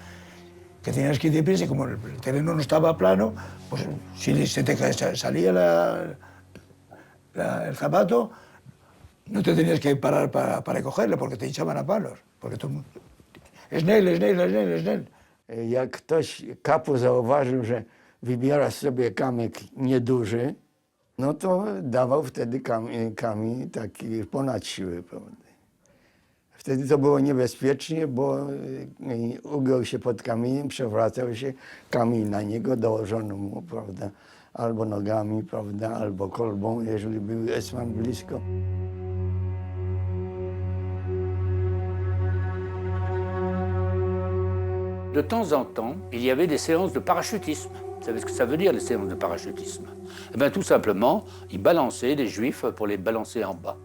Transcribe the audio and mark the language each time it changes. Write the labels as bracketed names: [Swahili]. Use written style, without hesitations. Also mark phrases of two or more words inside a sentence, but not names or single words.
[Spanish] Que tenías que ir deprisa y como el terreno no estaba plano, pues si se te salía el zapato, no te tenías que parar para recogerlo porque te echaban a palos. Porque tú, Snell. [Polish] Jak ktoś kapu zauważył, że wybiera sobie kamyk nieduży, no to dawał wtedy kamień taki ponad siły, prawda. Wtedy to było niebezpiecznie, bo ugiął się pod kamieniem, przewracał się, kamień na niego, dołożono mu, prawda, albo nogami, prawda, albo kolbą, jeżeli był esman blisko. [French] De temps en temps, il y avait des séances de parachutisme. Vous savez ce que ça veut dire, les séances de parachutisme? Eh bien, tout simplement, ils balançaient les Juifs pour les balancer en bas.